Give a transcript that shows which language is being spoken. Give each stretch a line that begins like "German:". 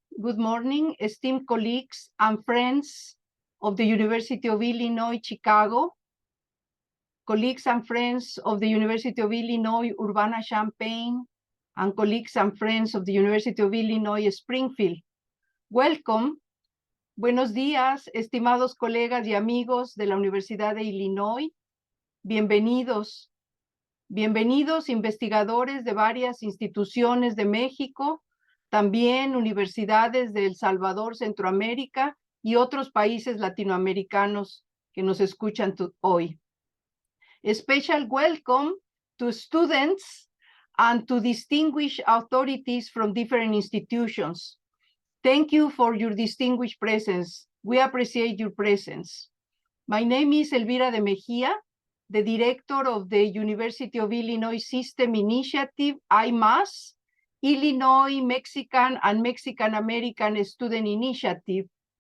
English: Good morning, esteemed colleagues and friends of the University of Illinois, Chicago, colleagues and friends of the University of Illinois, Urbana-Champaign, and colleagues and friends of the University of Illinois, Springfield. Welcome.
Spanish: Buenos días, estimados colegas y amigos de la Universidad de Illinois. Bienvenidos. Bienvenidos investigadores de varias instituciones de México, también universidades de El Salvador, Centroamérica y otros países latinoamericanos que nos escuchan hoy.
English: A special welcome to students and to distinguished authorities from different institutions. Thank you for your distinguished presence. We appreciate your presence. My name is Elvira de Mejía, the director of the University of Illinois System Initiative, I-MMAS, Illinois Mexican and Mexican American Student Initiative.